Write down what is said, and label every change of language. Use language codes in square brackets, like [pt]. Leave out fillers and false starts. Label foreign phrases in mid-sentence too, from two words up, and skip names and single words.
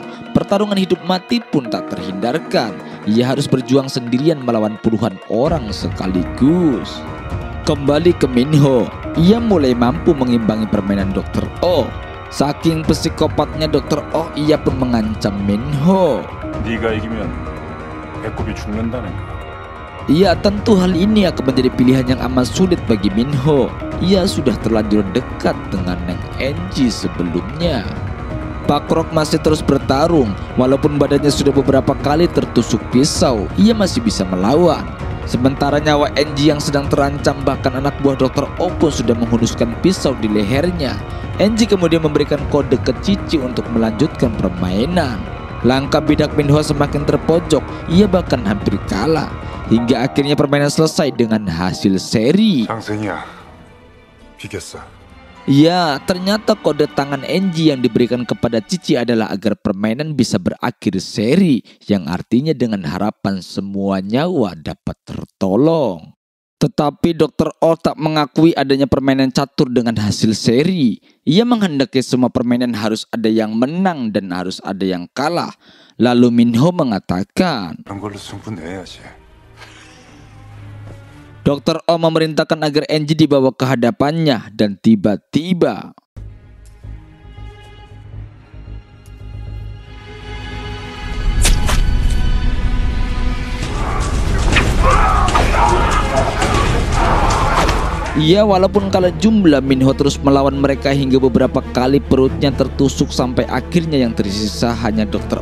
[id] Pertarungan hidup mati pun tak terhindarkan. Ia harus berjuang sendirian melawan puluhan orang sekaligus. Kembali ke Minho, ia mulai mampu mengimbangi permainan Dr. Oh. Saking psikopatnya Dr. Oh, ia pun mengancam Minho. [ko] 네가 이기면 배꼽이 죽는다는 거. [id] Iya, tentu hal ini akan menjadi pilihan yang amat sulit bagi Minho. Ia sudah terlanjur dekat dengan Neng Enji sebelumnya. Pak Krok masih terus bertarung. Walaupun badannya sudah beberapa kali tertusuk pisau, ia masih bisa melawan. Sementara nyawa Enji yang sedang terancam, bahkan anak buah Dr. Oh pun sudah menghunuskan pisau di lehernya. Enji kemudian memberikan kode ke Cici untuk melanjutkan permainan. Langkah bidak Minho semakin terpojok, ia bahkan hampir kalah. Hingga akhirnya permainan selesai dengan hasil seri. [ko] 상승이야. 비겼어. [id] Ya, ternyata kode tangan Enji yang diberikan kepada Cici adalah agar permainan bisa berakhir seri, yang artinya dengan harapan semua nyawa dapat tertolong. Tetapi Dr. Oh tak mengakui adanya permainan catur dengan hasil seri. Ia menghendaki semua permainan harus ada yang menang dan harus ada yang kalah. Lalu Minho mengatakan, [ko] 그런 걸로 승부 내야지. [id] Dr. Oh memerintahkan agar Enji dibawa ke hadapannya dan tiba-tiba iya, walaupun kalah jumlah, Minho terus melawan mereka hingga beberapa kali perutnya tertusuk sampai akhirnya yang tersisa hanya Dr.